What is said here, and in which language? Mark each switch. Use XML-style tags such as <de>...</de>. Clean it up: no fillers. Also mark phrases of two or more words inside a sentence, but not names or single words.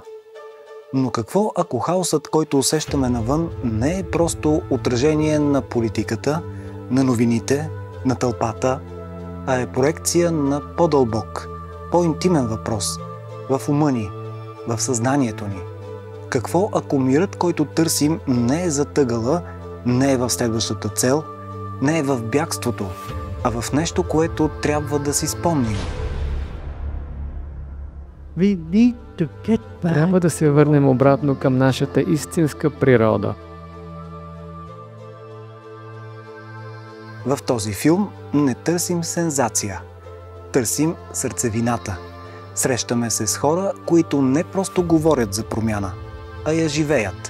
<bg>Но какво ако хаосът, който усещаме навън, не е просто отражение на политиката, на новините, на тълпата, а е проекция на по-дълбок, по-интимен въпрос в ума ни, в съзнанието ни? Какво ако мирът, който търсим, не е затъгала, не е в следващата цел, не е в бягството, а в нещо, което трябва да си спомним?</bg> <en>We need to get back.</en> <bg>Трябва да се върнем обратно към нашата истинска природа. В този филм не търсим сензация. Търсим сърцевината. Срещаме се с хора, които не просто говорят за промяна, а я живеят.</bg>